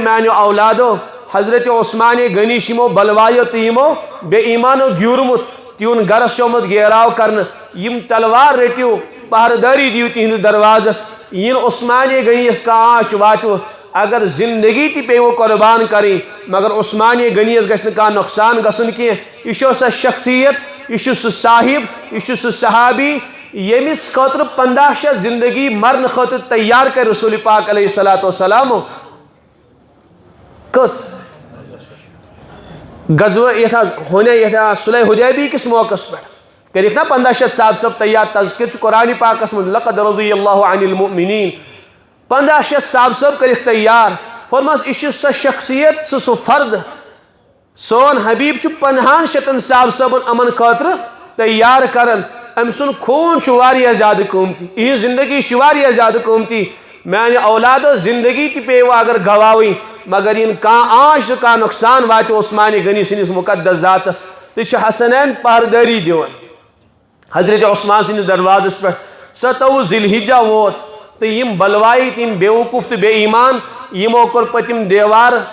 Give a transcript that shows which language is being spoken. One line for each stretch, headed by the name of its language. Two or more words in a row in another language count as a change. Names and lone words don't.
Kashmiri: میانیو اولادو حضرت عثمان غنی چھِ یِمو بلوایو تہٕ یِمو بے ایمانو گیوٗرمُت تِہُنٛد گرس چھُ آمُت گیراو کرنہٕ یِم تلوار رٔٹِو پہردٲری دِیِو تِہنٛدِس دروازس یِن عثمان غنی یس کانٛہہ آنچ واتِوٕ اگر زندگی تہِ پیٚیوٕ قۄربان کرٕنۍ مگر عثمان غنی یس گژھِ نہٕ کانٛہہ نۄقصان گژھُن کینٛہہ یہِ چھُ سۄ شخصیت یہِ چھُ سُہ صاحب یہِ چھُ سُہ صحابی ییٚمِس خٲطرٕ 15 شتھ زندگی مرنہٕ خٲطرٕ تیار کرِ رسول پاک
Arabic: علیہ الصلوۃ والسلامو
Kashmiri: کٔژ غزوہ یتھ صلح حدیبیہ کس موقعس پٮ۪ٹھ کٔرِکھ نا 15 شتھ صاحب صٲب تیار تذکر چھُ قرآنِ پاکس منٛز
Arabic: لقد رضی اللہ عن المؤمنین
Kashmiri: 15 شتھ صاحب صٲب کٔرِکھ تیار فرمس یہِ چھُ سۄ شخصیت سُہ فرد سون حبیب چھُ 50 شتن صاحب صٲبن یِمن خٲطرٕ تیار کران أمۍ سُنٛد خوٗن چھُ واریاہ زیادٕ قۭمتی یِہنٛز زندگی چھِ واریاہ زیادٕ قۭمتی میانہِ اولادو زندگی تہِ پیٚیوٕ اگر گواوٕنۍ مگر یِن کانٛہہ آنچ تہٕ کانٛہہ نۄقصان واتہِ عثمان غنی سٕنٛدِس مقدس ذاتس تہٕ چھِ حسنین پہردٲری دِوان حضرت عثمان سٕنٛدِس دروازس پٮ۪ٹھ 27 ذی الحجہ ووت تہٕ یِم بلوایِتھ یِم بیوقوٗف تہٕ بے ایمان یِمو کوٚر پٔتِم دیوار